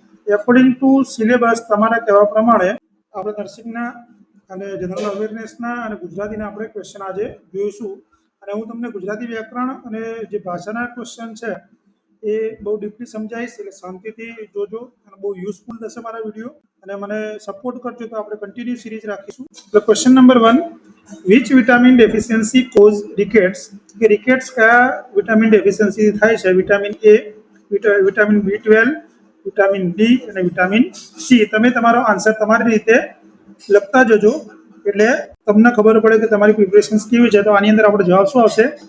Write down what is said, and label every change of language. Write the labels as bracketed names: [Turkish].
[Gujarati] According to syllabus તમારા કહેવા પ્રમાણે આપણે નર્સિંગના અને જનરલ અવેરનેસના અને ગુજરાતીના આપણે ક્વેશ્ચન આજે જોઈશું। અને હું તમને ગુજરાતી વ્યાકરણ અને જે ભાષાના ક્વેશ્ચન છે એ બહુ ડીપલી સમજાવીશ, એટલે શાંતિથી જોજો અને બહુ યુઝફુલ થશે મારા વિડીયો। અને મને સપોર્ટ કરજો તો આપણે કન્ટિન્યુ સિરીઝ રાખીશું। [English] તો question number 1, which vitamin deficiency cause rickets? [Gujarati] કે rickets કયા વિટામિન ડેફિશિયન્સી થાય છે? Vitamin A, vitamin B12, vitamin D અને વિટામિન સી। તમે તમારો આન્સર તમારી રીતે લખતા જજો એટલે તમને ખબર પડે કે તમારી પ્રિપરેશન કેવી છે। તો આની અંદર આપણો જવાબ શું આવશે?